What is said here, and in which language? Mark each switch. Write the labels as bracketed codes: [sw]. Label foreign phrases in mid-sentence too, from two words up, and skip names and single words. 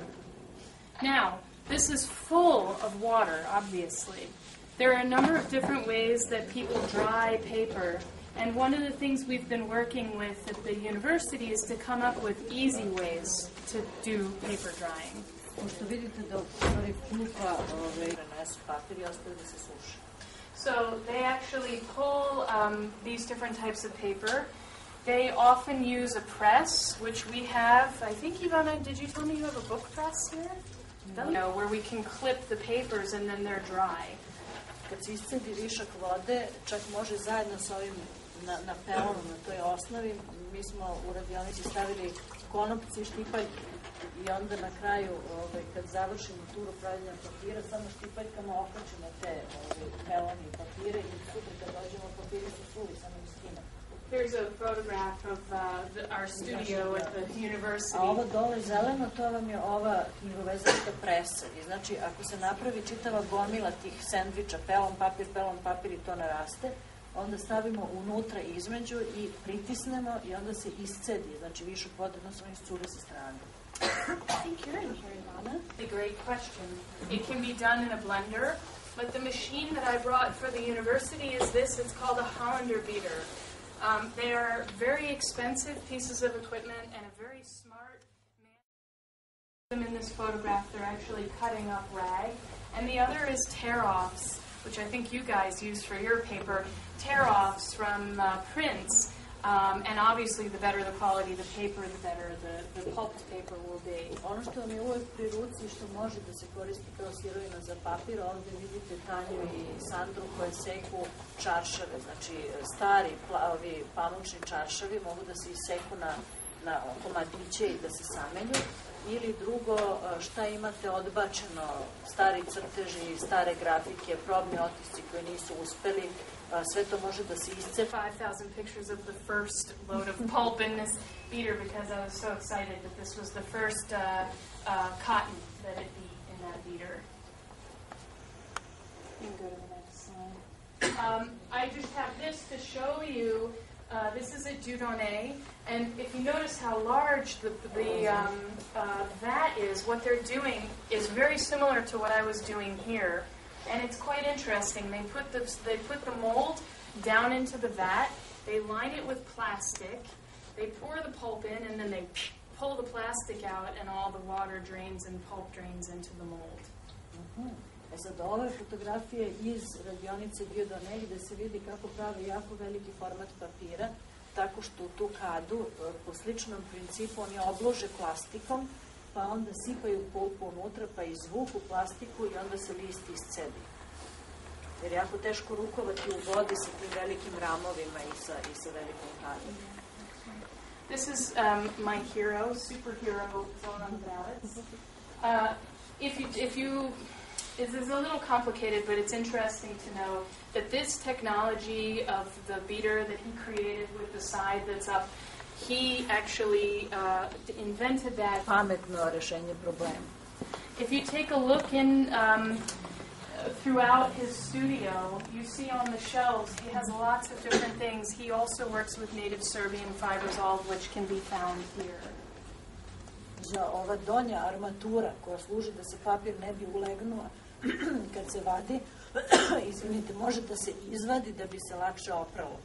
[en] Now, this is full of water, obviously. There are a number of different ways that people dry paper, and one of the things we've been working with at the university is to come up with easy ways to do paper drying. [sr] Pošto vidite da u stvari pulpa prenesu papir i ostaje da se suši. [en] So they actually pull these different types of paper. They often use a press, which we have. I think, Ivana, did you tell me you have a book press here? No, where we can clip the papers and then they're dry. [sr] Kad se iscedi višak vode, čak može zajedno sa ovim na pelonu, na toj osnovi. Mi smo u radionici stavili konopci, štipaljke i onda na kraju, kad završimo turu pravljenja papira, samo štipaljkama okačimo te peloni i papire i sutra kad dođemo papiri su suvi, samo ih skinemo. [en] Here's a photograph of our studio at the university. [sr] A ovo dole zeleno, to vam je ova knjigovezačka presa. I znači, ako se napravi čitava gomila tih sendviča, pelon papir i to naraste, onda stavimo unutra između i pritisnemo i onda se iscedi. Znači, višak vode jednostavno iscuri sa strane. [en] I think you're in here, Ivana. A great question. It can be done in a blender, but the machine that I brought for the university is this. It's called a Hollander beater. They are very expensive pieces of equipment and a very smart man. In this photograph, they're actually cutting up rag. And the other is tear-offs, which I think you guys use for your paper. Tear-offs from prints And obviously, the better the quality of the paper, the better the pulped paper will be. [sr] Ono što vam je uvek pri ruci što može da se koristi kao sirovina za papir, ovde vidite Tanju i Sandru koje seku čaršave, znači stari pamučni čaršavi mogu da se iseku na komadiće i da se samenju. Ili drugo, šta imate odbačeno, stari crteži, stare grafike, probni otisci koji nisu uspeli, sve to može da se iscepa. [en] 5,000 pictures of the first load of pulp in this beater because I was so excited that this was the first cotton that it beat in that beater. You can go to the next slide. I just have this to show you. This is a Donne, and if you notice how large the vat is, what they're doing is very similar to what I was doing here, and it's quite interesting. They put the mold down into the vat, they line it with plastic, they pour the pulp in, and then they pull the plastic out, and all the water drains and pulp drains into the mold. [sr] Sad, ove fotografije iz radionice Dieu gde se vidi kako prave jako veliki format papira, tako što u tu kadu, po sličnom principu, oni oblože plastikom, pa onda sipaju pulpu unutra, pa izvuku plastiku i onda se list iscebi. Jer je jako teško rukovati u vodi sa tim velikim ramovima i sa velikom kadom. [en] This is my hero, superhero, Donne This is a little complicated, but it's interesting to know that this technology of the beater that he created with the side that's up, he actually invented that. [sr] Pametno rešenje problema. [en] If you take a look in throughout his studio, you see on the shelves he has lots of different things. He also works with native Serbian fibers, all of which can be found here. [sr] Ova donja armatura koja služi da se papir ne bi ulegnuo kad se vadi, izvinite, može da se izvadi da bi se lakše opralo.